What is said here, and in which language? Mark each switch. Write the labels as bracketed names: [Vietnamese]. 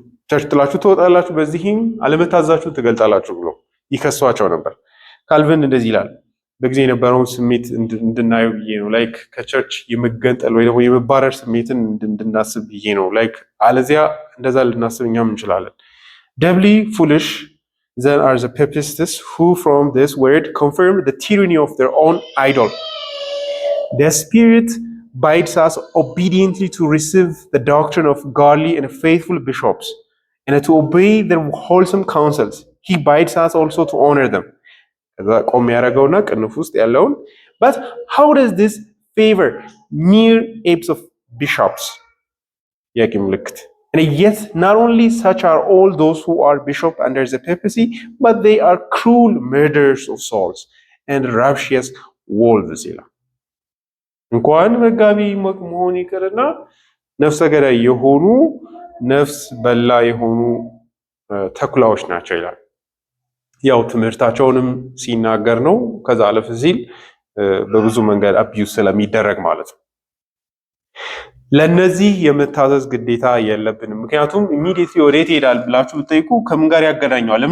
[Amharic] ቸርች ጥላችሁ ትወጣላችሁ፣ በዚህም አለመታዘዛችሁን ትገልጣላችሁ ብሎ ይከሷቸው ነበር። ካልቪን እንደዚህ ይላል፣ በጊዜ የነበረውን ስሜት እንድናየው ብዬ ነው። ላይክ ከቸርች የመገንጠል ወይ ደግሞ የመባረር ስሜትን እንድናስብ ብዬ ነው። ላይክ አለዚያ እንደዛ ልናስብ እኛም እንችላለን። [English] doubly foolish then are the papists who from this word confirm the tyranny of their own idol. The Spirit bids us obediently to receive the doctrine of godly and faithful bishops and to obey their wholesome counsels. He bids us also to honor them. [Amharic] ቆም ያደረገውና ቅንፍ ውስጥ ያለውን [English] but how does this favor mere apes of bishops? [Amharic] ያቂ ምልክት [English] and yet not only such are all those who are bishop under the papacy, but they are cruel murderers of souls and rapacious wolves [Amharic] ይላል። እንኳን መጋቢ መሆን ይቅርና ነፍሰ ገዳይ የሆኑ ነፍስ በላ የሆኑ ተኩላዎች ናቸው ይላል። ያው ትምህርታቸውንም ሲናገር ነው። ከዛ አለፍ ሲል በብዙ መንገድ አቢዩስ ስለሚደረግ ማለት ነው። ለነዚህ የመታዘዝ ግዴታ የለብንም። ምክንያቱም ኢሚዲየትሊ ወዴት ይሄዳል ብላችሁ ብትጠይቁ ከምን ጋር ያገናኘዋል?